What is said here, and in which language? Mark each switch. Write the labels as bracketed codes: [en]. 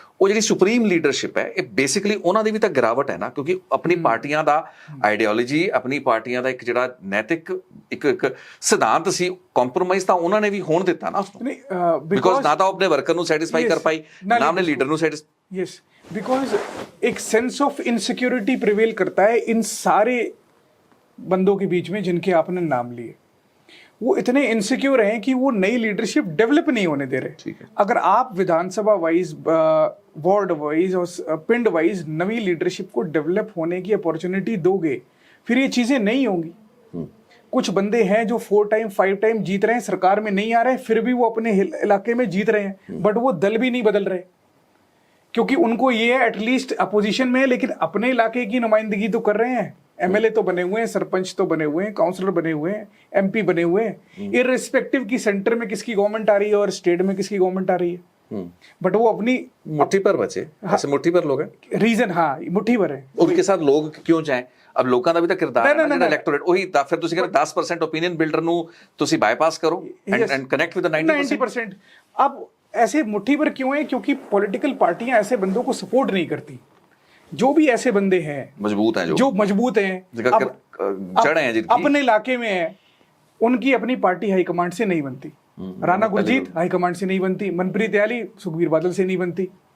[pa] ਉਹ ਜਿਹੜੀ supreme leadership ਹੈ ਇਹ ਬੇਸਿਕਲੀ ਉਹਨਾਂ ਦੀ ਵੀ ਤਾਂ ਗਿਰਾਵਟ ਹੈ ਨਾ, ਕਿਉਂਕਿ ਆਪਣੀ ਪਾਰਟੀਆਂ ਦਾ ਆਈਡੀਓਲੋਜੀ, ਆਪਣੀ ਪਾਰਟੀਆਂ ਦਾ ਇੱਕ ਜਿਹੜਾ ਨੈਤਿਕ ਇੱਕ ਸਿਧਾਂਤ ਸੀ, ਕੰਪਰੋਮਾਈਜ਼ ਤਾਂ ਉਹਨਾਂ ਨੇ ਵੀ ਹੋਣ ਦਿੱਤਾ ਨਾ ਉਸਨੂੰ, ਬਿਕੋਜ਼ ਨਾ ਤਾਂ ਉਹ ਆਪਣੇ ਵਰਕਰ ਨੂੰ ਸੈਟੀਸਫਾਈ ਕਰ ਪਾਈ, ਨਾ ਆਪਣੇ ਲੀਡਰ ਨੂੰ ਸੈਟੀਸਫਾਈ। [hi] यस, बिकॉज एक सेंस ऑफ इनसिक्योरिटी प्रिवेल करता है इन सारे बंदों के बीच में जिनके आपने नाम लिए। वो इतने इनसिक्योर हैं कि वो नई लीडरशिप डेवलप नहीं होने दे रहे। अगर आप विधानसभा वाइज, वार्ड वाइज और पिंड वाइज नई लीडरशिप को डेवलप होने की अपॉर्चुनिटी दोगे, फिर ये चीजें नहीं होंगी। कुछ बंदे हैं जो 4 टाइम 5 टाइम जीत रहे हैं, सरकार में नहीं आ रहे, फिर भी वो अपने इलाके में जीत रहे हैं, बट वो दल भी नहीं बदल रहे, क्योंकि उनको ये है एटलीस्ट अपोजिशन में है लेकिन अपने इलाके की नुमाइंदगी तो कर रहे हैं। एमएलए तो बने हुए हैं, सरपंच तो बने हुए हैं, काउंसलर बने हुए हैं, एमपी बने हुए हैं, इररिस्पेक्टिव की सेंटर में किसकी गवर्नमेंट आ रही है और स्टेट में किसकी गवर्नमेंट आ रही है, बट वो अपनी मुट्ठी पर बचे, ऐसे मुट्ठी पर लोग हैं। रीजन हाँ मुट्ठी भर है, उनके साथ लोग क्यों चाहें? [pa] अब ਲੋਕਾਂ ਦਾ ਵੀ ਤਾਂ ਕਿਰਦਾਰ ਹੈ ਨਾ, ਇਲੈਕਟੋਰੇਟ ਉਹੀ ਤਾਂ ਫਿਰ ਤੁਸੀਂ ਕਹਿੰਦੇ 10% ਓਪੀਨੀਅਨ ਬਿਲਡਰ ਨੂੰ ਤੁਸੀਂ ਬਾਈਪਾਸ ਕਰੋ [en] And connect with the 90%। [hi] अब ऐसे मुट्ठी भर क्यों है? क्योंकि पॉलिटिकल पार्टियां ऐसे बंदों को सपोर्ट नहीं करती। जो भी ऐसे बंदे हैं मजबूत हैं, जो मजबूत हैं, जड़ हैं, अपने इलाके में है, उनकी अपनी पार्टी हाईकमांड से नहीं बनती। राणा गुरजीत हाईकमांड से नहीं बनती, मनप्रीत याली सुखबीर बादल से नहीं बनती।